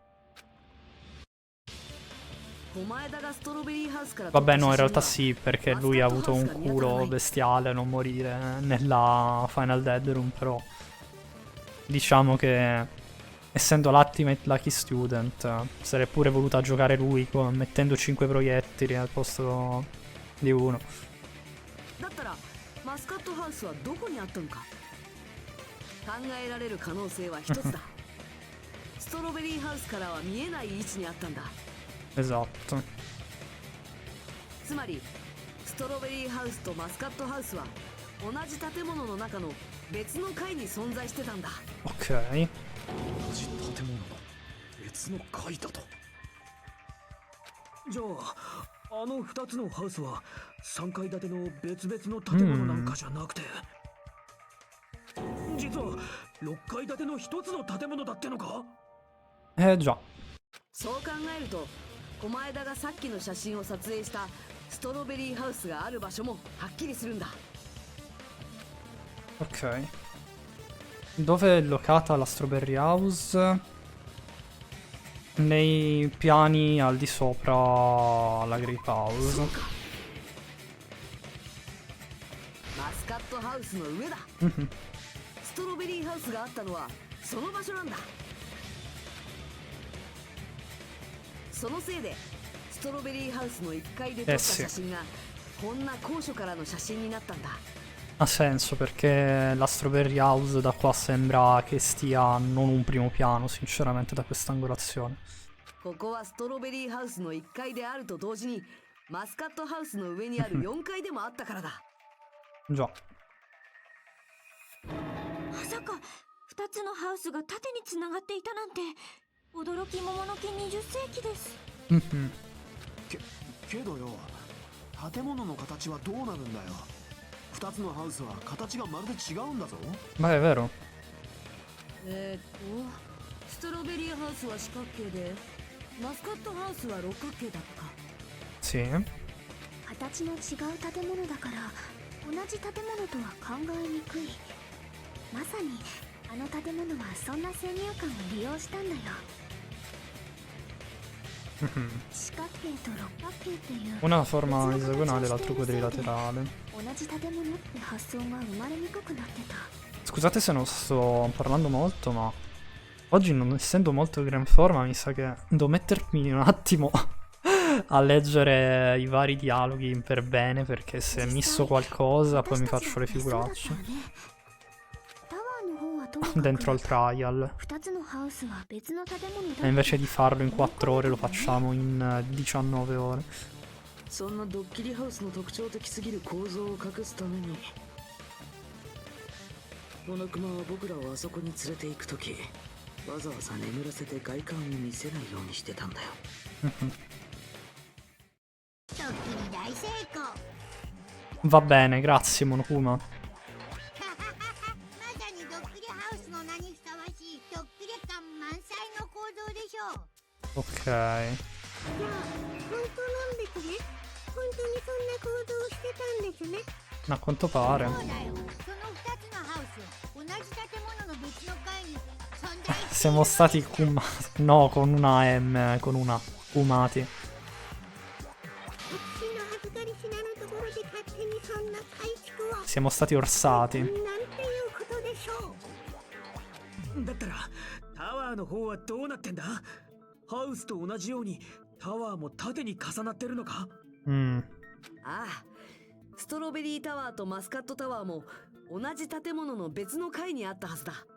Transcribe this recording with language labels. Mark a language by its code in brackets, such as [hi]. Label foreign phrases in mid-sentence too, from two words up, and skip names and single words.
[it] Vabbè, no, in realtà sì, perché lui ha avuto un culo bestiale a non morire nella Final Dead Room, però diciamo che essendo l'Ultimate Lucky Student sarei pure voluta giocare lui mettendo 5 proiettili al posto di uno. Esatto. [ja] つまりストロベリーハウスとマスカットハウスは同じ建物の中の別の階に存在してたんだ。 [it] Ok. [ja] 同じ建物の別の階だと。じゃああの2つのハウスは3階建ての別々の建物なんかじゃなくて、実は6階建ての1つの建物だってのか。 [it] Già. [ja] そう考えると狛枝がさっきの写真を撮影したストロベリーハウスがある場所もはっきりするんだ。 [it] Ok. Dove è locata la Strawberry House? Nei piani al di sopra la Grape House. [ja] マスカットハウスの上だ。ストロベリーハウスがあったのはその場所なんだ。そのせいでストロベリーハウスの1階で撮った写真がこんな高所からの写真になったんだ。 [it] Ha senso perché la Strawberry House da qua sembra che stia non un primo piano, sinceramente, da questa angolazione. [ja] ここはストロベリーハウスの1階であると同時にマスカットハウスの上にある4階でもあったからだ。 [it] Già. [ja] か2つのハウスが縦につながっていたなんて驚き桃の木20世紀です。けどよ、建物の形はどうなるんだよ。2つのハウスは形がまるで違うんだぞ。 [it] Ma è vero? [ja] ストロベリーハウスは四角形でマスカットハウスは六角形だったか。 [it] Sì. [ja] 形の違う建物だから同じ建物とは考えにくい。まさにあの建物はそんな先入観を利用したんだよ。四角形と六角形っていう [it] Una forma esagonale, l'altro quadrilaterale. [ja] 同じ建物って発想が生まれにくくなってた。 [it] Scusate se non sto parlando molto, ma oggi non essendo molto gran forma mi sa che devo mettermi un attimo a leggere i vari dialoghi per bene, perché se misso qualcosa poi mi faccio le figuracce dentro al trial. E invece di farlo in 4 ore lo facciamo in 19 ore. [ja] そんなドッキリハウスの特徴的すぎる構造を隠すためにモノクマは僕らをあそこに連れて行くときわざわざ眠らせて外観を見せないようにしてたんだよ。ドッキリ大成功。 [it] Va bene, grazie Monokuma. [ja] まさにドッキリハウスの名にふさわしいドッキリ感満載の構造でしょう。 Ok. じゃあ本当なんですね。本当にそんな構造をしてたんですね。 [it] A quanto pare. [ja] そうだよ。その2つのハウス同じ建物の別の階に存在して [it] Siamo stati no, con una M, con una Kumati. [ja] 私の恥ずかりしなのところで勝手にそんな改築を [it] Siamo stati orsati. [ja] なんていうことでしょう。だったらタワーの方はどうなってんだ。ハウスと同じようにタワーも縦に重なってるのか。ああ、ストロベリータワーとマスカットタワーも同じ建物の別の階にあったはずだ。